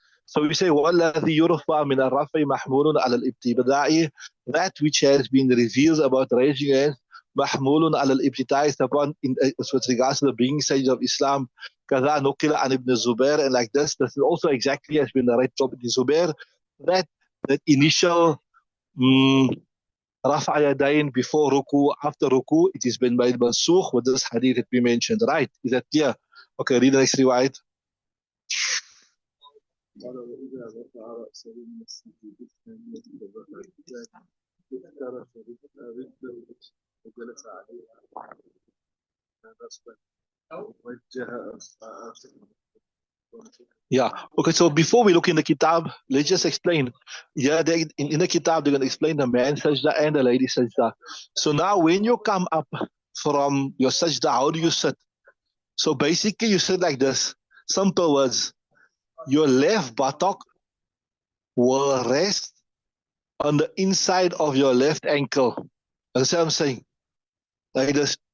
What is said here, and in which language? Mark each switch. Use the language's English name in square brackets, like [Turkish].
[English] So we say, [Arabic] وَالَّذِي يُرْفَعُ مِنَ الرَّفْعِ مَحْمُولٌ عَلَى الْإِبْتِدَاءِ. [English] That which has been revealed about raising your hands, [Arabic] مَحْمُولٌ عَلى الْإِبْتِدَاءِ, [English] is upon with regards to the beginning stage of Islam. [Arabic] كَذَا نُقِلَ عَنْ ibn Zubair. [English] And like this is also exactly has been narrated from ibn Zubair, that initial Rafa yadayn before ruku, after ruku, it has been made mansukh with this hadith that we mentioned, right? Is that clear? Okay, read the next riwayat. [Arabic] قال وإذا رفع رأسه من السجود الثانية فبقى افترش رجله وجلس عليها نصبا ووجه [English] Yeah. Okay, so before we look in the kitab, let's just explain. Yeah, in the kitab, they're going to explain the man sajda and the lady sajda. So now when you come up from your sajda, how do you sit? So basically you sit like this. Simple words. Your left buttock will rest on the inside of your left ankle. Understand what I'm saying? Like this.